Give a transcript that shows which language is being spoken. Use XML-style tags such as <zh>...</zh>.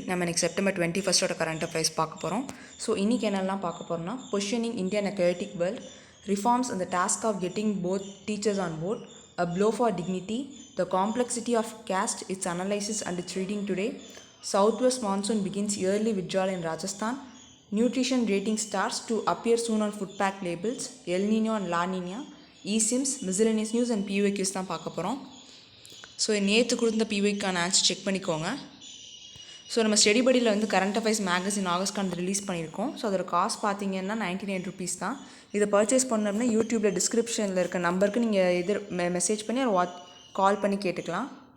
<ta>நம்ம இன்னைக்கு September 21 current affairs பார்க்க போகிறோம். ஸோ இன்றைக்கி என்னெல்லாம் பார்க்க போகிறோம்னா positioning</ta> <en>India in a chaotic world, reforms and the task of getting both teachers on board, a blow for dignity, the complexity of caste, its analysis and its reading today, southwest monsoon begins yearly withdrawal in Rajasthan, nutrition rating starts to appear soon on food pack labels, El Nino and La Nina, eSIMs, miscellaneous news and PUQs</en> <ta>தான் பார்க்க போகிறோம். So நேற்று கொடுத்த பிவைக்கான answer check பண்ணிக்கோங்க. So நம்ம study படியில் வந்து current affairs magazine ஆகஸ்ட்கான release பண்ணியிருக்கோம். ஸோ அதோட காஸ்ட் பார்த்தீங்கன்னா 99 rupees தான். இதை பர்ச்சேஸ் பண்ணோம்னா யூடியூப்பில் டிஸ்கிரிப்ஷனில் இருக்க நம்பருக்கு நீங்கள் மெசேஜ் பண்ணி அதை கால் பண்ணி கேட்டுக்கலாம்.</ta>